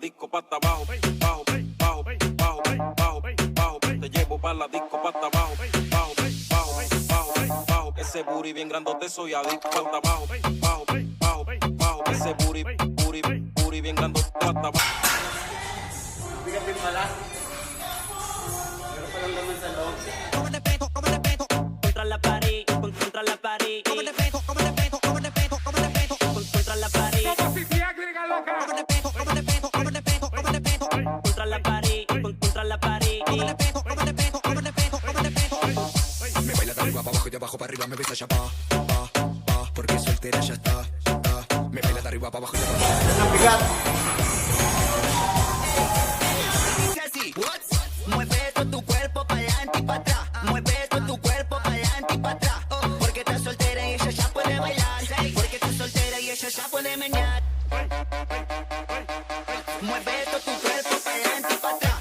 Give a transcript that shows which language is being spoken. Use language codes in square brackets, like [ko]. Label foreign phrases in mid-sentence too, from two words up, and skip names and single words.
[es] disco, pa' abajo, bajo, bajo, bajo, bajo, bajo, te llevo pa' la disco, pa' abajo, bajo, bajo, bajo, bajo, ese booty bien grandote soy adicto, pa' abajo, bajo, bajo, bajo, ese booty bien grandote, pa' abajo. [tl] Bigat din pala. Meron palang laman sa loob. [es] ¿Cómo te pego? ¿Cómo te pego? Contra la pared, contra la pared. ¿Cómo te pego? ¿Cómo te pego? ¿Cómo te pego? ¿Cómo te pego? Contra la pared. Como si te agrega loca. ¿Cómo te pego? ¿Cómo te pego? ¿Cómo te pego? ¿Cómo te pego? Contra la pared, contra la pared. ¿Cómo te pego? ¿Cómo te pego? ¿Cómo te pego? ¿Cómo te pego? Me baila de arriba para abajo y de abajo para arriba, me besa ya pa, porque soltera ya está. Me baila de arriba para abajo y de abajo. [tl] Ang bigat! [es] Dice así, mueve todo tu cuerpo para adelante y para atrás. Mueve todo tu cuerpo para adelante y para atrás. Porque estás soltera y ella ya puede bailar. Porque estás soltera y ella ya puede menear. Mueve todo tu cuerpo para adelante y para atrás.